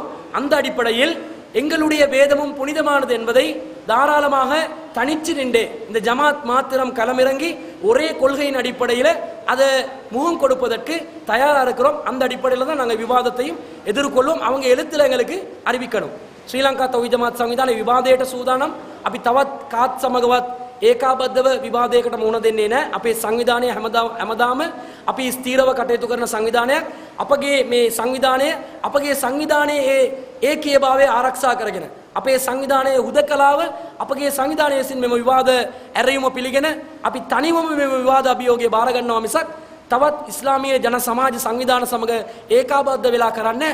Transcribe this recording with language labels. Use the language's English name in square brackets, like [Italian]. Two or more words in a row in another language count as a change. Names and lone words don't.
[Tamil] அந்த அடிப்படையில் எங்களுடைய வேதமும் புனிதமானது என்பதை தாராளமாக தனிச்சு நின்று இந்த ஜமாத் மாத்திரம் களமிறங்கி ஒரே கொள்கையின் அடிப்படையில் அதை முகம் கொடுப்பதற்கு தயாராக இருக்கிறோம். அந்த அடிப்படையில் தான் நாங்கள் விவாதத்தையும் எதிர்கொள்வோம். அவங்க எழுத்துல எங்களுக்கு அறிவிக்கணும். [Sinhala] ශ්‍රී තෞහීද් ජමාත් සංවිධානයේ විවාදයට සූදානම්. අපි තවත් කාත් සමගවත් ඒකාබද්ධව විවාදයකට මුහුණ දෙන්නේ නැහැ. අපේ සංවිධානය හැමදාම අපි ස්ථීරව කටයුතු කරන සංවිධානයක්. අපගේ මේ සංවිධානය අපගේ සංවිධානයේ ඒකීයභාවය ආරක්ෂා කරගෙන අපේ සංවිධානයේ හුදකලාව අපගේ සංවිධානය විසින් මෙම විවාද ඇරයුම පිළිගෙන අපි තනිවම මෙම විවාද අභියෝගය බාර ගන්නවා මිසක් තවත් ඉස්ලාමීය ජන සමාජ සංවිධාන සමග ඒකාබද්ධ වෙලා කරන්නේ.